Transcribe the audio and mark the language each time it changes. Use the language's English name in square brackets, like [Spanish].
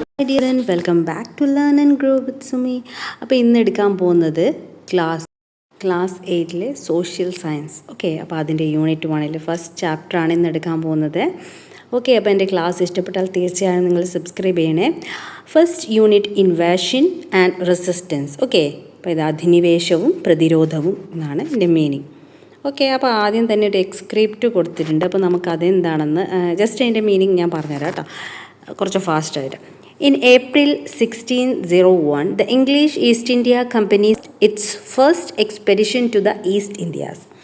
[English] dear and welcome back to Learn and Grow with Sumi. [Malayalam] അപ്പോൾ ഇന്ന് എടുക്കാൻ പോകുന്നത് ക്ലാസ് 8 സോഷ്യൽ സയൻസ്. ഓക്കെ, അപ്പോൾ അതിൻ്റെ യൂണിറ്റ് 1 ഫസ്റ്റ് ചാപ്റ്ററാണ് ഇന്ന് എടുക്കാൻ പോകുന്നത്. ഓക്കെ, അപ്പോൾ എൻ്റെ ക്ലാസ് ഇഷ്ടപ്പെട്ടാൽ തീർച്ചയായും നിങ്ങൾ സബ്സ്ക്രൈബ് ചെയ്യണേ. First unit invasion and resistance. Okay, അപ്പോൾ ഇത് അധിനിവേശവും പ്രതിരോധവും എന്നാണ് എൻ്റെ മീനിങ്. ഓക്കെ, അപ്പോൾ ആദ്യം തന്നെ ഒരു എക്സ്ക്രിപ്റ്റ് കൊടുത്തിട്ടുണ്ട്. അപ്പോൾ നമുക്ക് അതെന്താണെന്ന് ജസ്റ്റ് അതിൻ്റെ മീനിങ് ഞാൻ പറഞ്ഞുതരാം കേട്ടോ, കുറച്ച് ഫാസ്റ്റായിട്ട്. [English] In April 1601, the English East India Company its first expedition to the East Indias.